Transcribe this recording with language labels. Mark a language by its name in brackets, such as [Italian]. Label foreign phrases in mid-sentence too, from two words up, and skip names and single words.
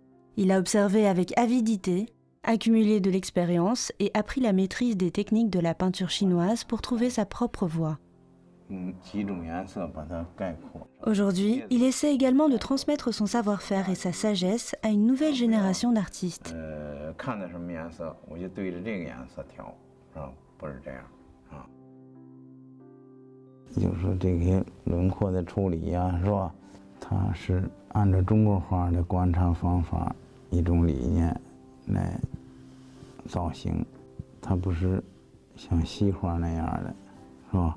[French] Il a observé avec avidité accumulé de l'expérience et appris la maîtrise des techniques de la peinture chinoise pour trouver sa propre voie. Aujourd'hui, il essaie également de transmettre son savoir-faire et sa sagesse à une nouvelle génération d'artistes. [Chinese] 就是说这些轮廓的处理呀，是吧？它是按照中国画的观察方法一种理念来造型，它不是像西画那样的，是吧？